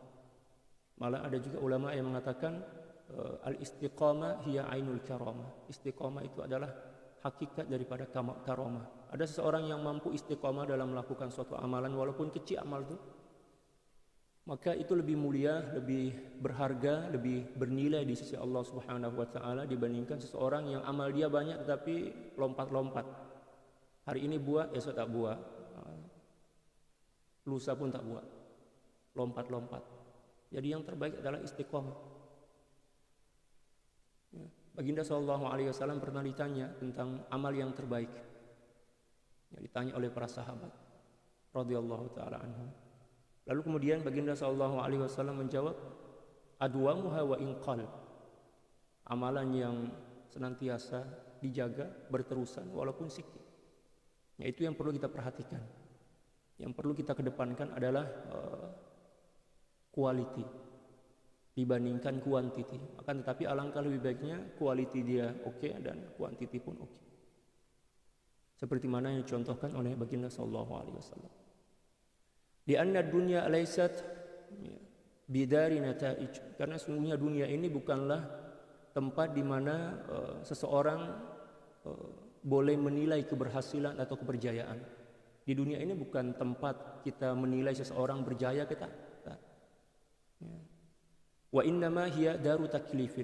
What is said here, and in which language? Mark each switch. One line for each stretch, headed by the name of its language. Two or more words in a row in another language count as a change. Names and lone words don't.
Malay: Malah ada juga ulama yang mengatakan
Arabic: al-istiqamah hiya ainul karamah.
Malay: Istiqamah itu adalah hakikat daripada karamah. Ada seseorang yang mampu istiqamah dalam melakukan suatu amalan walaupun kecil amal itu, maka itu lebih mulia, lebih berharga, lebih bernilai di sisi Allah
Arabic: Subhanahu wa taala
Malay: dibandingkan seseorang yang amal dia banyak tetapi lompat-lompat. Hari ini buat, esok tak buat. Lusa pun tak buat. Lompat-lompat. Jadi yang terbaik adalah istiqamah. Baginda SAW pernah ditanya tentang amal yang terbaik. Ditanya oleh para sahabat
Arabic: radhiyallahu taala anhum.
Malay: Lalu kemudian Baginda SAW menjawab,
Arabic: adwamuha wa inqal.
Malay: Amalan yang senantiasa dijaga berterusan walaupun sedikit. Itu yang perlu kita perhatikan. Yang perlu kita kedepankan adalah quality dibandingkan quantity. Akan tetapi alangkah lebih baiknya quality dia oke dan quantity pun oke. Seperti mana yang dicontohkan oleh Baginda SAW.
Arabic: Di anna dunya laysat bidari nataij.
Malay: Karena sungguhnya dunia ini bukanlah tempat di mana seseorang boleh menilai keberhasilan atau keberjayaan. Di dunia ini bukan tempat kita menilai seseorang berjaya kita.
Arabic: Wa innama hiya daru taklifin.